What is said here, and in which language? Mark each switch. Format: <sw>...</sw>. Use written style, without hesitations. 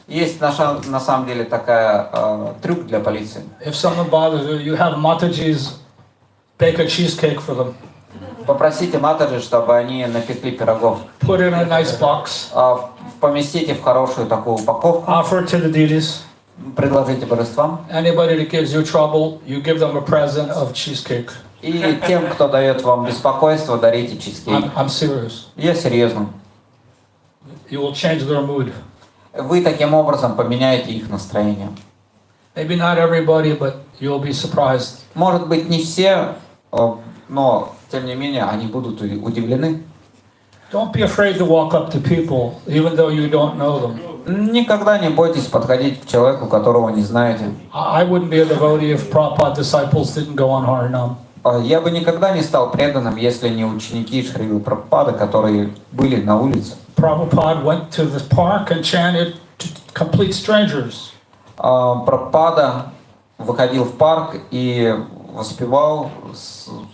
<ru>Есть на самом деле такая трюк для полиции.</ru> <en>If someone bothers you, you have Mataji's bake a cheesecake for them.</en> <ru>Попросите Матаджи, чтобы они напекли пирогов.</ru> <en>Put it in a nice box.</en> <ru>Поместите в хорошую такую упаковку.</ru> <en>Offer it to the deities.</en> <ru>Предложите божествам.</ru> <en>Anybody that gives you trouble, you give them a present of cheesecake.</en> <ru>И тем, кто дает вам беспокойство, дарите чизкейк.</ru> <en>I'm serious.</en> <ru>Я серьезно.</ru> <en>You will change their mood.</en> <ru>Вы таким образом поменяете их настроение.</ru> <en>Maybe not everybody, but you'll be surprised.</en> <ru>Может быть, не все, но тем не менее они будут удивлены.</ru> <en>Don't be afraid to walk up to people, even though you don't know them.</en> <ru>Никогда не бойтесь подходить к человеку, которого не знаете.</ru> <en>I wouldn't be a devotee if Prabhupada disciples didn't go on Harinam.</en> <ru>Я бы никогда не стал преданным, если не ученики Шрилы Прабхупады, которые были на улице.</ru> <en>Prabhupada went to the park and chanted to complete strangers.</en> <ru>Прабхупада выходил в парк и воспевал с</ru>